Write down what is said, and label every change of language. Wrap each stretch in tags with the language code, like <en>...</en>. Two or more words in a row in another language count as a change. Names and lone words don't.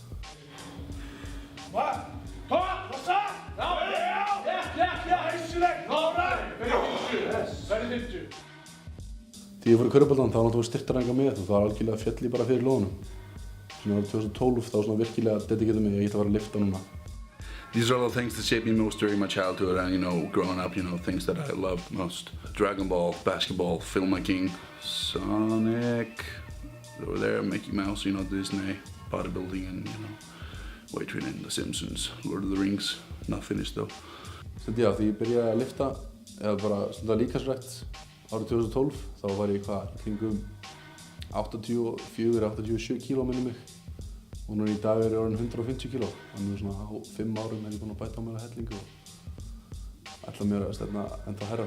<is>Þegar ég fór í körfuboltann þá var náttúrulega styrktaræfingar með og það var algjörlega fjöll ég bara fyrir lóðunum. Svona árið 2012 þá svona virkilega dedikeraði mig að ég ætti að fara að lifta núna.</is> <en>These are all the things that shaped me most during my childhood and, growing up, things that I loved most. Dragon Ball, basketball, filmmaking, Sonic, over there, Mickey Mouse, Disney, bodybuilding and, weight training, The Simpsons, Lord of the Rings, not finished though.</en> <is>Já, því ég byrjaði að lifta, eða bara stunda líkamsrækt árið 2012, þá var ég kringum 84-87 kíló minni mig. Og núna í dag er ég orðinn 150 kíló, þannig svona á 5 árum er ég búinn að bæta á mér að hellingu og ætla mér að stefna ennþá hærra.</is>